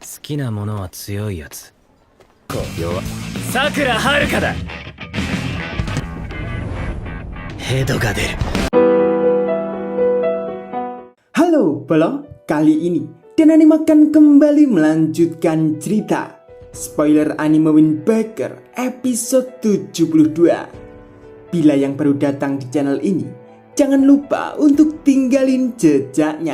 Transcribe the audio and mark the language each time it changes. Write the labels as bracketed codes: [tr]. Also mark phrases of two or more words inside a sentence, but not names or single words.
[ja] きなものは強いやつ。弱。さくらはるかだ。ヘドが出る。 [id] Halo Bolo, kali ini Dan Anime akan kembali melanjutkan cerita Spoiler Anime Wind Waker episode 72. Bila yang baru datang di channel ini, jangan lupa untuk tinggalin jejaknya.